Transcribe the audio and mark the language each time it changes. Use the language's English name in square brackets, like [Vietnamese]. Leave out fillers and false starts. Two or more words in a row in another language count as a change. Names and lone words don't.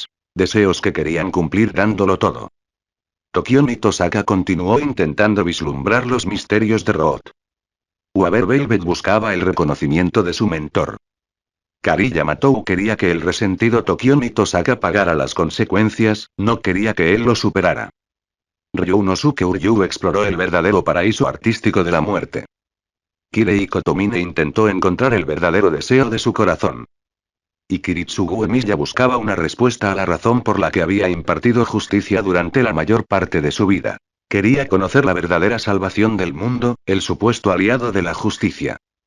[Spanish] Deseos que querían cumplir dándolo todo. Tokion Tosaka continuó intentando vislumbrar los misterios de Root. Waver Velvet buscaba el reconocimiento de su mentor. Kari Yamatou quería que el resentido Tokion Tosaka pagara las consecuencias, no quería que él lo superara. Ryunosuke Uryu exploró el verdadero paraíso artístico de la muerte. Kirei Kotomine intentó encontrar el verdadero deseo de su corazón. Y Kiritsugu Emiya buscaba una respuesta a la razón por la que había impartido justicia durante la mayor parte de su vida. Quería conocer la verdadera salvación del mundo, el supuesto aliado de la justicia.